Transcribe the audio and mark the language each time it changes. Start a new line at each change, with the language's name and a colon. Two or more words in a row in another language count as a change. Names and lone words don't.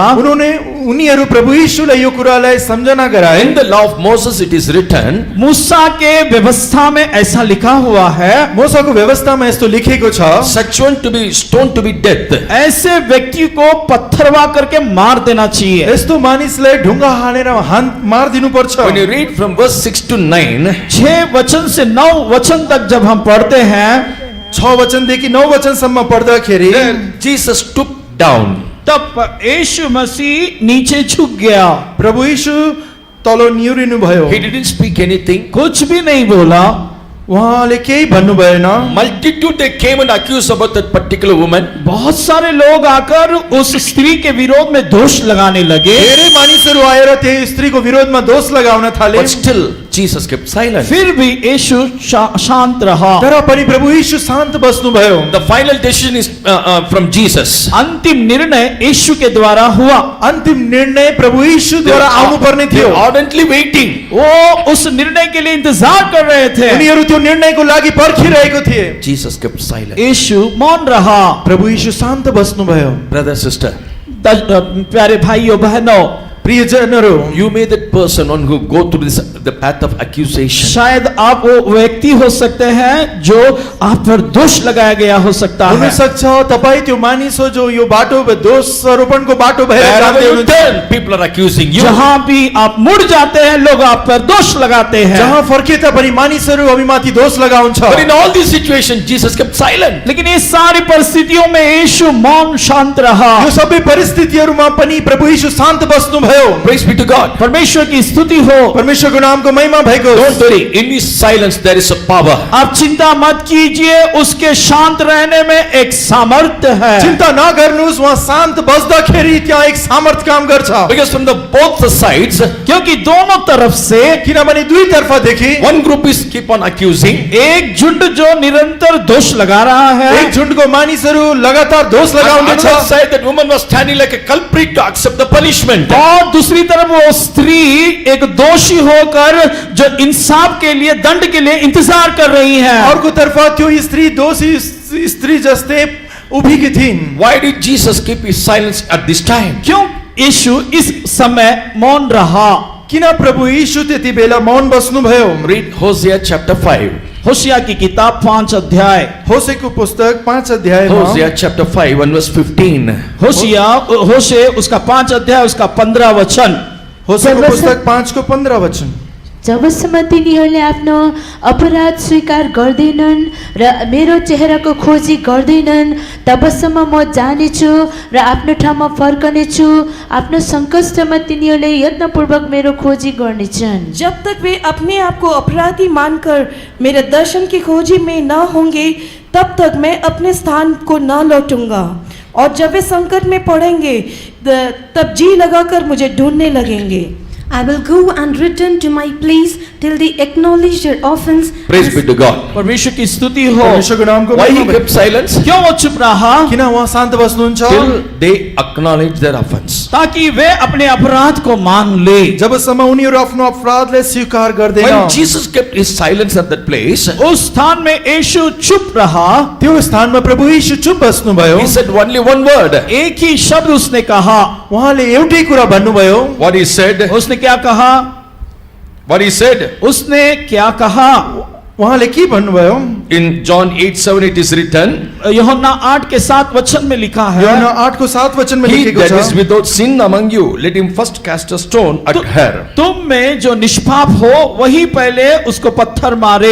Nepali: उनीहरू प्रभु यीशुलाई यो कुरालाई सम्झना गराए।
English: In the law of Moses it is written,
Hindi: मूसा के व्यवस्था में ऐसा लिखा हुआ है,
Nepali: मूसाको व्यवस्थामा यस्तो लेखेको छ,
English: such one to be stoned to be death.
Hindi: ऐसे व्यक्ति को पत्थरवा करके मार देना चाहिए।
Nepali: यस्तो मानिसलाई ढुङ्गा हानेर मार दिनु पर्छ।
English: When you read from verse 6 to 9,
Hindi: 6 वचन से 9 वचन तक जब हम पढ़ते हैं,
Nepali: 6 वचनदेखि 9 वचनसम्म पढ्दाखेरि
English: then Jesus stooped down.
Hindi: तब यीशु मसीह नीचे झुक गया।
Nepali: प्रभु यीशु तल निहुरिनु भयो।
English: He didn't speak anything.
Hindi: कुछ भी नहीं बोला।
Nepali: उहाँले केही भन्नु भएन।
English: Multitude they came and accused about that particular woman.
Hindi: बहुत सारे लोग आकर उस स्त्री के विरोध में दोष लगाने लगे।
Nepali: धेरै मानिसहरू आएर त्यो स्त्रीको विरोधमा दोष लगाउन थाले।
English: But still Jesus kept silent.
Hindi: फिर भी यीशु शांत रहा।
Nepali: तर पनि प्रभु यीशु शान्त बस्नु भयो।
English: The final decision is from Jesus.
Hindi: अंतिम निर्णय यीशु के द्वारा हुआ।
Nepali: अन्तिम निर्णय प्रभु यीशुद्वारा आउनु पर्ने
English: They
Nepali: थियो।
English: were ardently waiting.
Hindi: वो उस निर्णय के लिए इंतजार कर रहे थे।
Nepali: उनीहरू त्यो निर्णयको लागि पर्खिरहेको थिए।
English: Jesus kept silent.
Hindi: यीशु मौन रहा।
Nepali: प्रभु यीशु शान्त बस्नु भयो।
English: Brother, sister,
Hindi: प्यारे भाइयों बहनों,
Nepali: प्रियजनहरू,
English: you may that person one who go through this the path of accusation.
Hindi: शायद आप वो व्यक्ति हो सकते हैं जो आप पर दोष लगाया गया हो सकता है।
Nepali: हुन सक्छ तपाई त्यो मानिस हो जो यो बाटो दोषारोपणको बाटो भएर
English: Wherever
Nepali: जाँदै
English: you
Nepali: हुनुहुन्छ।
English: turn, people are accusing you.
Hindi: जहाँ भी आप मुड़ जाते हैं लोग आप पर दोष लगाते हैं।
Nepali: जहाँ फर्के तापनि मानिसहरू हामीमाथि दोष लगाउँछ।
English: But in all these situations, Jesus kept silent.
Hindi: लेकिन इस सारी परिस्थितियों में यीशु मौन शांत रहा।
Nepali: यो सबै परिस्थितिहरूमा पनि प्रभु यीशु शान्त बस्नु भयो।
English: Praise be to God.
Hindi: परमेश्वर की स्तुति हो।
Nepali: परमेश्वरको नामको महिमा भएको।
English: Don't worry. In his silence, there is a power.
Hindi: आप चिंता मत कीजिए, उसके शांत रहने में एक सामर्थ्य है।
Nepali: चिन्ता नगर्नुहोस्, उहाँ शान्त बस्दाखेरि त्यहाँ एक सामर्थ काम गर्छ।
English: Because from the both the sides,
Hindi: क्योंकि दोनों तरफ से
Nepali: किनभने दुई तर्फदेखि
English: one group is keep on accusing.
Hindi: एक झुंड जो निरंतर दोष लगा रहा है,
Nepali: एक झुन्डको मानिसहरू लगातार दोष
English: On the
Nepali: लगाउँदैछ।
English: other side, that woman was standing like a culprit to accept the punishment.
Hindi: और दूसरी तरफ वो स्त्री एक दोषी होकर जो इंसाफ के लिए दंड के लिए इंतजार कर रही है।
Nepali: अर्को तर्फ त्यो स्त्री दोषी स्त्री जस्तै उभिकी थिइन्।
English: Why did Jesus keep his silence at this time?
Hindi: क्यों यीशु इस समय मौन रहा?
Nepali: किन प्रभु यीशु त्यति बेला मौन बस्नु भयो?
English: Read Hosea chapter 5.
Hindi: होशिया की किताब 5 अध्याय।
Nepali: होसेको पुस्तक 5 अध्यायमा
English: Hosea chapter 5 and verse 15.
Hindi: होशे उसका 5 अध्याय उसका 15 वचन।
Nepali: होसेको जब पुस्तक 5 को 15 वचन। जबसम्म तिनीहरूले आफ्नो अपराध स्वीकार गर्दैनन् र मेरो चेहराको खोजी गर्दैनन् तबसम्म म जानेछु र आफ्नो ठाउँमा फर्कनेछु। आफ्नो सङ्कष्टमा तिनीहरूले यत्नपूर्वक मेरो खोजी गर्नेछन्।
Hindi: जब तक वे अपने आप को अपराधी मानकर मेरे दर्शन की खोजी में न होंगे तब तक मैं अपने स्थान को न लौटूंगा। और जब वे संकट में पड़ेंगे तब जी लगाकर मुझे ढूंढने लगेंगे।
English: I will go and return to my place till they acknowledge their offense. Praise be to God.
Hindi: परमेश्वर की स्तुति हो।
Nepali: परमेश्वरको नामको
English: Why he
Nepali: महिमा
English: kept silence?
Hindi: क्यों वो चुप रहा?
Nepali: किन उहाँ शान्त बस्नुहुन्छ?
English: Till they acknowledge their offense.
Hindi: ताकि वे अपने अपराध को मान ले।
Nepali: जबसम्म उनीहरू आफ्नो अपराधलाई स्वीकार गर्दैन।
English: When Jesus kept his silence at that place,
Hindi: उस स्थान में यीशु चुप रहा।
Nepali: त्यो स्थानमा प्रभु यीशु चुप बस्नुभयो।
English: he said only one word.
Hindi: एक ही शब्द उसने कहा।
Nepali: उहाँले एउटै कुरा भन्नुभयो।
English: What he said?
Hindi: उसने क्या कहा?
English: What he said?
Hindi: उसने क्या कहा?
Nepali: उहाँले के भन्नुभयो?
English: In John 8:7 it is written,
Hindi: यूहन्ना 8 के 7 वचन में लिखा है,
Nepali: यूहन्ना 8 को 7 वचन में
English: he
Nepali: लेखेको
English: that is
Nepali: छ,
English: without sin among you, let him first cast a stone at her.
Hindi: तुम में जो निष्पाप हो वही पहले उसको पत्थर मारे।